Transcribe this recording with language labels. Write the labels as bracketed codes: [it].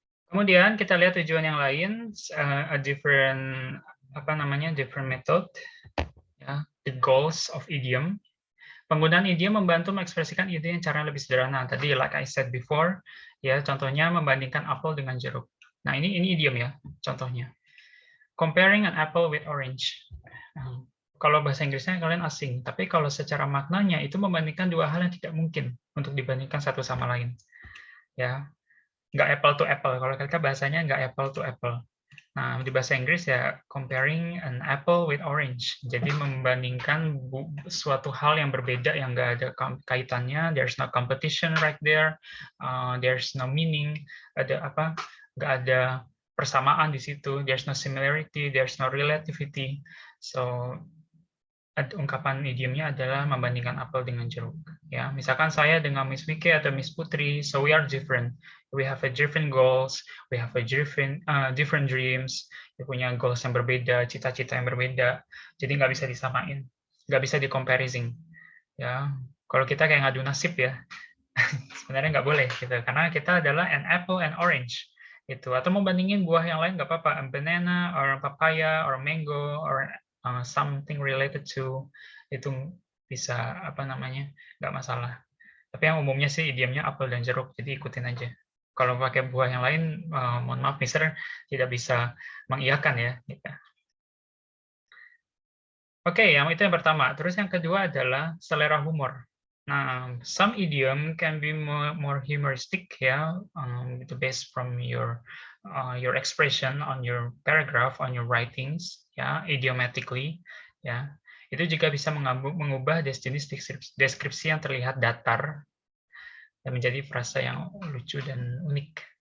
[id] Kemudian kita lihat tujuan yang lain, [en] a different different method, ya, the goals of idiom. [id] Penggunaan idiom membantu mengekspresikan ide yang cara lebih sederhana. Tadi, [en] like I said before, [id] ya, contohnya membandingkan apel dengan jeruk. Nah, ini idiom ya, contohnya. [en] Comparing an apple with orange. [id] Kalau bahasa Inggrisnya kalian asing, tapi kalau secara maknanya itu membandingkan dua hal yang tidak mungkin untuk dibandingkan satu sama lain. Ya, nggak apple to apple. Kalau kita bahasanya nggak apple to apple. Nah, di bahasa Inggris ya [en] comparing an apple with orange. [id] Jadi membandingkan suatu hal yang berbeda yang nggak ada kaitannya. [en] There's no competition right there. There's no meaning. [id] Ada apa? Nggak ada persamaan di situ. [en] There's no similarity. There's no relativity. [id] So ungkapan idiomnya adalah membandingkan apel dengan jeruk. Ya, misalkan saya dengan Miss Wike atau Miss Putri, [en] so we are different. We have a different goals, we have a different dreams. [id] Kita punya goals yang berbeda, cita-cita yang berbeda. Jadi nggak bisa disamain, nggak bisa di-comparison. Ya, kalau kita kayak ngadu nasib ya, sebenarnya nggak boleh gitu, karena kita adalah [en] an apple and orange. [id] Itu atau membandingin buah yang lain nggak apa-apa, [en] a banana or papaya or mango or something related to, itu bisa nggak masalah. [id] Tapi yang umumnya sih idiomnya apel dan jeruk, jadi ikutin aja. Kalau pakai buah yang lain, mohon maaf Mister tidak bisa mengiyakan ya. Gitu. Oke, yang itu yang pertama. Terus yang kedua adalah selera humor. [en] Nah, some idiom can be more humoristic ya, based from your expression on your paragraph, on your writings, ya, idiomatically, ya. [id] Itu juga bisa mengubah jenis deskripsi yang terlihat datar dan menjadi frasa yang lucu dan unik.